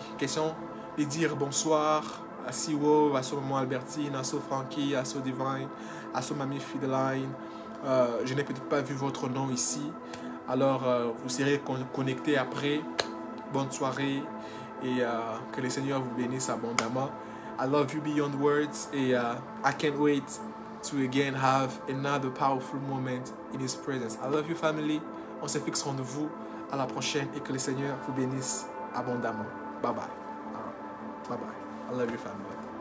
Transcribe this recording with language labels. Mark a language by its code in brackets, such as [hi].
[fr] Question de dire bonsoir à Siwo, à son maman Albertine, à son Frankie, à son Divine, à son mamie Fideline, Je n'ai peut-être pas vu votre nom ici. Alors, vous serez connectés après. Bonne soirée et que le Seigneur vous bénisse abondamment. [en] I love you beyond words et I can't wait to again have another powerful moment in His presence. I love you family. [fr] On se fixe rendez-vous à la prochaine et que le Seigneur vous bénisse abondamment. Bye bye. Bye bye. [en] I love you family.